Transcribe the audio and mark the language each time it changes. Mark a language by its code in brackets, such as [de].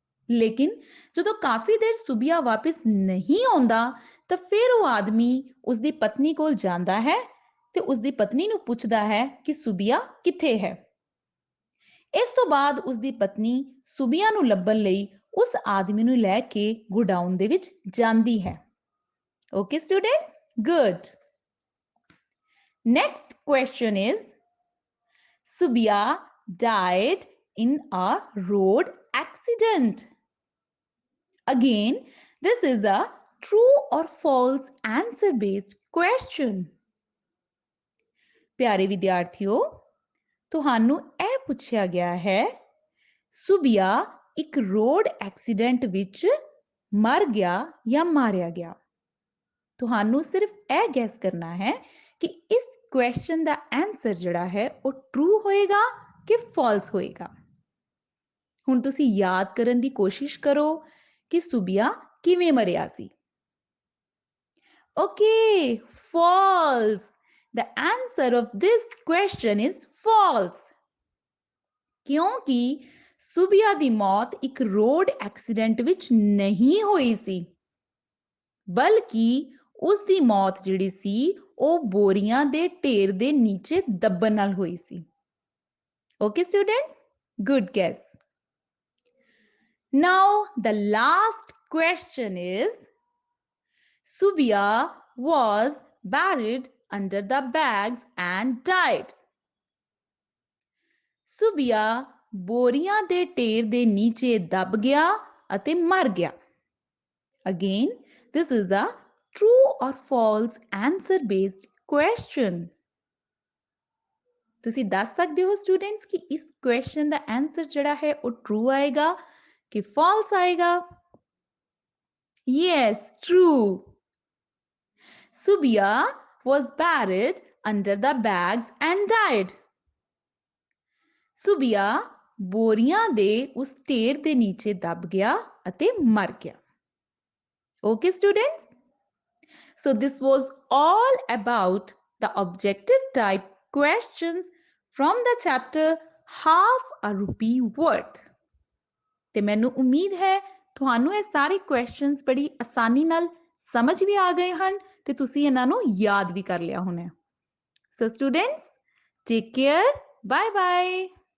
[pa] ਲੇਕਿਨ ਜਦੋਂ ਕਾਫੀ ਦੇਰ ਸੁਬਿਆ ਵਾਪਸ ਨਹੀਂ ਆਉਂਦਾ ਤਾਂ ਫਿਰ ਉਹ ਆਦਮੀ ਉਸ ਦੀ ਪਤਨੀ ਕੋਲ ਜਾਂਦਾ ਹੈ ਤੇ ਉਸ ਦੀ ਪਤਨੀ ਨੂੰ ਪੁੱਛਦਾ ਹੈ ਕਿ ਸੁਬਿਆ ਕਿੱਥੇ ਹੈ। ਇਸ ਤੋਂ ਬਾਅਦ ਉਸ ਦੀ ਪਤਨੀ ਸੁਬਿਆ ਨੂੰ ਲੱਭਣ ਲਈ ਉਸ ਆਦਮੀ ਨੂੰ ਲੈ ਕੇ ਗੋਡਾਊਨ ਦੇ ਵਿੱਚ ਜਾਂਦੀ ਹੈ। [en] Okay students, good. Next question is Subia died in a road accident. Again, this is a true or false answer based question. [pa] ਪਿਆਰੇ ਵਿਦਿਆਰਥੀਓ, ਤੁਹਾਨੂੰ ਇਹ ਪੁੱਛਿਆ ਗਿਆ ਹੈ, ਸੁਬਿਆ ਇੱਕ ਰੋਡ ਐਕਸੀਡੈਂਟ ਵਿੱਚ ਮਰ ਗਿਆ ਜਾਂ ਮਾਰਿਆ ਗਿਆ। ਤੁਹਾਨੂੰ ਸਿਰਫ ਇਹ ਗੈਸ ਕਰਨਾ ਹੈ ਕਿ ਇਸ ਕੁਐਸਚਨ ਦਾ ਆਨਸਰ ਜਿਹੜਾ ਹੈ ਉਹ ਟਰੂ ਹੋਏਗਾ ਕਿ ਫਾਲਸ ਹੋਏਗਾ। ਹੁਣ ਤੁਸੀਂ ਯਾਦ ਕਰਨ ਦੀ ਕੋਸ਼ਿਸ਼ ਕਰੋ ਕਿ ਸੁਬਿਆ ਕਿਵੇਂ ਮਰਿਆ ਸੀ। [en] Okay, false. The answer of this question is false. [pa] ਕਿਉਂਕਿ ਸੁਬਿਆ ਦੀ ਮੌਤ ਇੱਕ ਰੋਡ ਐਕਸੀਡੈਂਟ ਵਿੱਚ ਨਹੀਂ ਹੋਈ ਸੀ, ਬਲਕਿ ਉਸ ਦੀ ਮੌਤ ਜਿਹੜੀ ਸੀ ਉਹ ਬੋਰੀਆਂ ਦੇ ਢੇਰ ਦੇ ਨੀਚੇ ਦੱਬਣ ਨਾਲ ਹੋਈ ਸੀ। [en] Okay students, good guess. Now the last question is, Subia was buried under the bags and died. [pa] ਸੁਬਿਆ ਬੋਰੀਆਂ ਦੇ ਢੇਰ ਦੇ ਨੀਚੇ ਦੱਬ ਗਿਆ ਅਤੇ ਮਰ ਗਿਆ। [en] Again, this is a true or false answer based question. [pa] ਤੁਸੀਂ ਦੱਸ ਸਕਦੇ ਹੋ ਸਟੂਡੈਂਟਸ ਕਿ ਇਸ ਕੁਐਸਚਨ ਦਾ ਆਨਸਰ ਜਿਹੜਾ ਹੈ ਉਹ ਟਰੂ ਆਏਗਾ ਕਿ ਫਾਲਸ ਆਏਗਾ? [en] Yes, true. Subia was buried under the bags and died. [pa] ਸੁਬਿਆ ਬੋਰੀਆਂ ਦੇ ਉਸ ਢੇਰ ਦੇ ਨੀਚੇ ਦੱਬ ਗਿਆ ਅਤੇ ਮਰ ਗਿਆ। [en] Okay students, so this was all about the objective type questions from the chapter Half a Rupee Worth. [pa] ਤੇ ਮੈਨੂੰ ਉਮੀਦ ਹੈ ਤੁਹਾਨੂੰ ਇਹ ਸਾਰੇ ਕੁਐਸਚਨਸ ਬੜੀ ਆਸਾਨੀ ਨਾਲ ਸਮਝ ਵੀ ਆ ਗਏ ਹਨ ਤੇ ਤੁਸੀਂ ਇਹਨਾਂ ਨੂੰ ਯਾਦ ਵੀ ਕਰ ਲਿਆ ਹੋਣਾ। [en] So students, take care. Bye bye.